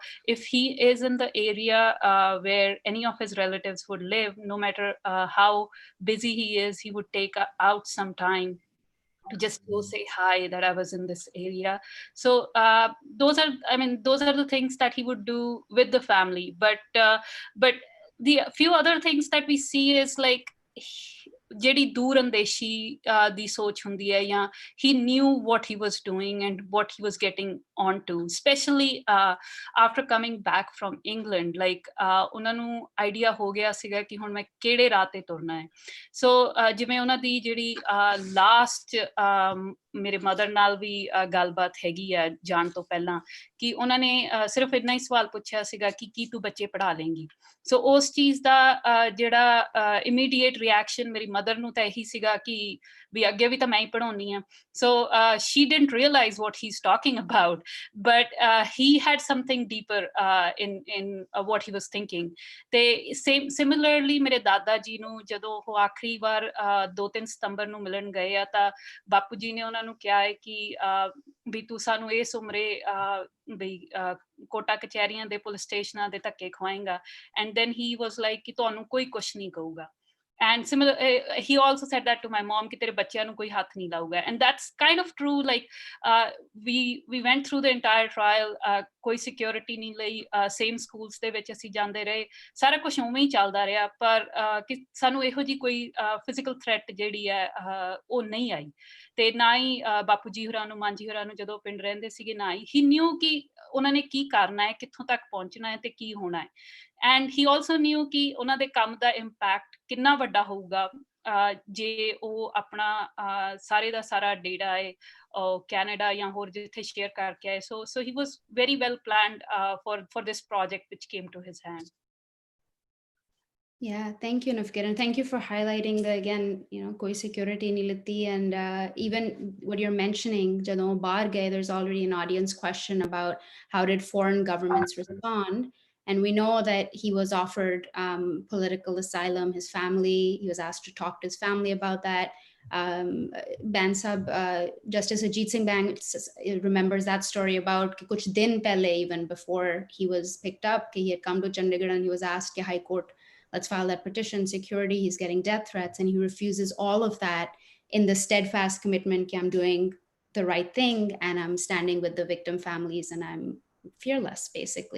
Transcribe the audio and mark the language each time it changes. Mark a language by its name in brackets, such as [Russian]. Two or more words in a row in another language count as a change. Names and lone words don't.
[English] If he is in the area where any of his relatives would live, no matter how busy he is, he would take out some time to just go say hi, that I was in this area. So those are the things that he would do with the family. But the few other things that we see is like [Punjabi] ਜਿਹੜੀ ਦੂਰ ਅੰਦੇਸ਼ੀ ਦੀ ਸੋਚ ਹੁੰਦੀ ਹੈ, ਜਾਂ [English] he knew what he was doing and what he was getting onto, especially after coming back from England. [Punjabi] Like ਉਹਨਾਂ ਨੂੰ ਆਈਡੀਆ ਹੋ ਗਿਆ ਸੀਗਾ ਕਿ ਹੁਣ ਮੈਂ ਕਿਹੜੇ ਰਾਹ ਤੇ ਤੁਰਨਾ ਹੈ. ਸੋ ਜਿਵੇਂ ਉਹਨਾਂ ਦੀ ਜਿਹੜੀ ਲਾਸਟ ਮੇਰੇ ਮਦਰ ਨਾਲ ਵੀ ਗੱਲਬਾਤ ਹੈਗੀ ਆ ਜਾਣ ਤੋਂ ਪਹਿਲਾਂ, ਕਿ ਉਹਨਾਂ ਨੇ ਸਿਰਫ ਇੰਨਾ ਹੀ ਸਵਾਲ ਪੁੱਛਿਆ ਸੀਗਾ ਕਿ ਕੀ ਤੂੰ ਬੱਚੇ ਪੜ੍ਹਾ ਲੇਂਗੀ. ਸੋ ਉਸ ਚੀਜ਼ ਦਾ ਜਿਹੜਾ [English] immediate reaction [Punjabi] ਮੇਰੀ ਮਦਰ ਨੂੰ ਤਾਂ ਇਹੀ ਸੀਗਾ ਕਿ ਵੀ ਅੱਗੇ ਵੀ ਤਾਂ ਮੈਂ ਹੀ ਪੜ੍ਹਾਉਣੀ ਆ. [English] So she didn't realize what he's talking about, but he had something deeper in what he was thinking. [Punjabi] ਤੇ similarly ਮੇਰੇ ਦਾਦਾ ਜੀ ਨੂੰ ਜਦੋਂ ਉਹ ਆਖਰੀ ਵਾਰ 2-3 ਸਤੰਬਰ ਨੂੰ ਮਿਲਣ ਗਏ ਆ, ਤਾਂ ਬਾਪੂ ਜੀ ਨੇ ਉਹਨਾਂ ਨੂੰ ਕਿਹਾ ਹੈ ਕਿ ਵੀ ਤੂੰ ਸਾਨੂੰ ਇਸ ਉਮਰੇ ਵੀ ਕੋਟਾ ਕਚਹਿਰੀਆਂ ਦੇ ਪੁਲਿਸ ਸਟੇਸ਼ਨਾਂ ਦੇ ਧੱਕੇ ਖਵਾਏਂਗਾ. [English] And then he was like [Punjabi] ਕਿ ਤੁਹਾਨੂੰ ਕੋਈ ਕੁਛ ਨਹੀਂ ਕਹੂਗਾ. [English] And similar, he also said that to my mom, [Punjabi] ਕਿ ਤੇਰੇ ਬੱਚਿਆਂ ਨੂੰ ਕੋਈ ਹੱਥ ਨਹੀਂ ਲਾਊਗਾ. [English] And that's kind of true. Like we went through the entire trial, [Punjabi] ਕੋਈ ਸਿਕਿਉਰਿਟੀ ਨਹੀਂ ਲਈ, [English] same schools [Punjabi] ਦੇ ਵਿੱਚ ਅਸੀਂ ਜਾਂਦੇ ਰਹੇ, ਸਾਰਾ ਕੁਝ ਉਵੇਂ ਹੀ ਚੱਲਦਾ ਰਿਹਾ, ਪਰ ਕਿ ਸਾਨੂੰ ਇਹੋ ਜਿਹੀ ਕੋਈ [English] physical threat [Punjabi] ਜਿਹੜੀ ਹੈ ਉਹ ਨਹੀਂ ਆਈ. ਤੇ ਨਾ ਹੀ ਬਾਪੂ ਜੀ ਹੋਰਾਂ ਨੂੰ, ਮਾਂ ਜੀ ਹੋਰਾਂ ਨੂੰ ਜਦੋਂ ਪਿੰਡ ਰਹਿੰਦੇ ਸੀਗੇ, ਨਾ ਹੀ [English] he knew [Punjabi] ਕਿ ਉਹਨਾਂ ਨੇ ਕੀ ਕਰਨਾ ਹੈ, ਕਿੱਥੋਂ ਤੱਕ ਪਹੁੰਚਣਾ ਹੈ ਤੇ ਕੀ ਹੋਣਾ ਹੈ. [English] And he also knew [Punjabi] ਕਿ ਉਹਨਾਂ ਦੇ ਕੰਮ ਦਾ impact ਕਿੰਨਾ ਵੱਡਾ ਹੋਊਗਾ ਜੇ ਉਹ ਆਪਣਾ ਸਾਰੇ ਦਾ ਸਾਰਾ ਡੇਟਾ ਹੈ ਕੈਨੇਡਾ ਜਾਂ ਹੋਰ ਜਿੱਥੇ ਸ਼ੇਅਰ ਕਰਕੇ ਆਏ. [English] So he was very well planned for this project which came to his hand. Yeah, thank you, Nafkir, and thank you for highlighting the, again, [Punjabi] ਕੋਈ ਸਿਕਿਉਰਿਟੀ ਨਹੀਂ ਲਿਤੀ, [English] and even what you're mentioning, [Punjabi] ਜਦੋਂ ਬਾਹਰ ਗਏ, [English] there's already an audience question about how did foreign governments respond. And we know that he was offered political asylum, his family, he was asked to talk to his family about that. Bansab, Justice Ajit Singh Bang remembers that story about [Hindi] कुछ दिन पहले, [English] even before he was picked up, he had come to Chandigarh and he was asked ke High Court, let's file that petition, security, he's getting death threats, and he refuses all of that in the steadfast commitment that I'm doing the right thing and I'm standing with the victim families and I'm fearless, basically.